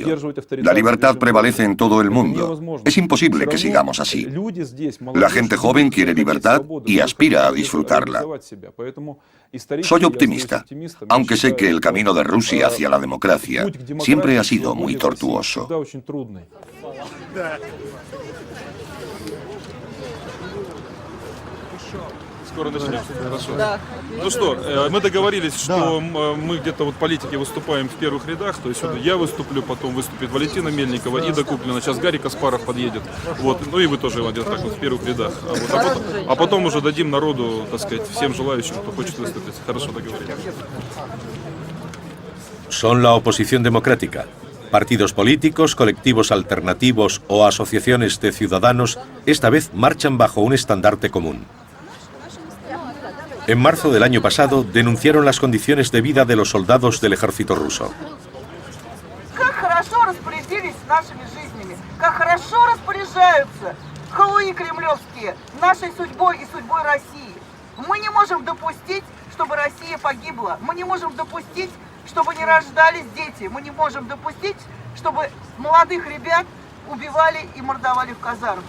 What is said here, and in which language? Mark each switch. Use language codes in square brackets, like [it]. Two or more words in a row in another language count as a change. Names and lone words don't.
[es] La libertad prevalece en todo el mundo. Es imposible que sigamos así. La gente joven quiere libertad y aspira a disfrutarla. Soy optimista, aunque sé que el camino de Rusia hacia la democracia siempre ha sido muy tortuoso. [ru] Скоро начнем? Хорошо. Ну что, мы договорились, что мы где-то вот политики выступаем в первых рядах, то есть я выступлю, потом выступит Валентина Мельникова, Ида Куплина, сейчас Гарри Каспаров подъедет, вот, ну и вы тоже, Иван, где-то так вот в первых рядах. А потом уже дадим народу, так сказать, всем желающим, кто хочет выступить. Хорошо, договорились. [es] Son la oposición democrática. Partidos políticos, colectivos alternativos o asociaciones de ciudadanos esta vez marchan bajo un estandarte común. En marzo del año pasado denunciaron las condiciones de vida de los soldados del ejército ruso. [ru] Как хорошо распорядились нашими жизнями, как хорошо распоряжаются халуи кремлевские нашей судьбой и судьбой России. Мы не можем допустить, чтобы Россия погибла. Мы не можем допустить, чтобы не рождались дети. Мы не можем допустить, чтобы молодых ребят убивали и мордовали в казармах.